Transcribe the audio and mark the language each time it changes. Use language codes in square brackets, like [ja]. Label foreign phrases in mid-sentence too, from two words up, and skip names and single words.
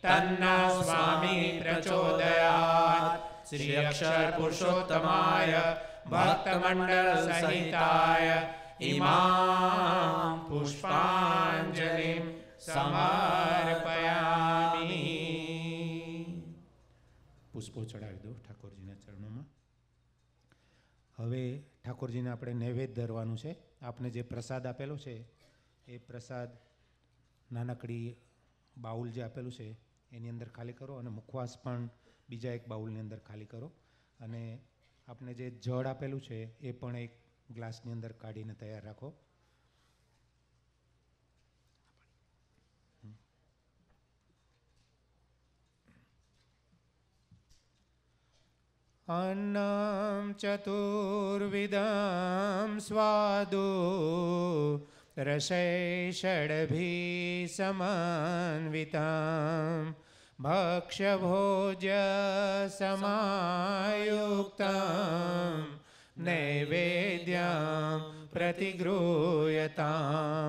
[sa] तन्नो स्वामी प्रचोदयात्। श्री अक्षर पुरुषोत्तमाय भक्तमंडल सहिताय इमां पुष्पांजलिं समर्पयामि। [gu] પુષ્પો ચડાવી દો ઠાકોરજીના ચરણોમાં. હવે ઠાકોરજીને આપણે નૈવેદ્ય ધરવાનું છે. આપને જે પ્રસાદ આપેલો છે એ પ્રસાદ નાનકડી બાઉલ જે આપેલું છે એની અંદર ખાલી કરો અને મુખવાસ પણ બીજા એક બાઉલની અંદર ખાલી કરો. અને આપને જે જળ આપેલું છે એ પણ એક ગ્લાસની અંદર કાઢીને તૈયાર રાખો. [sa] अन्नं चतुर्विधं स्वादु रसैषड्भिः समन्वितं भक्ष्यभोज्य समायुक्तं नैवेद्यं प्रतिगृह्यतां।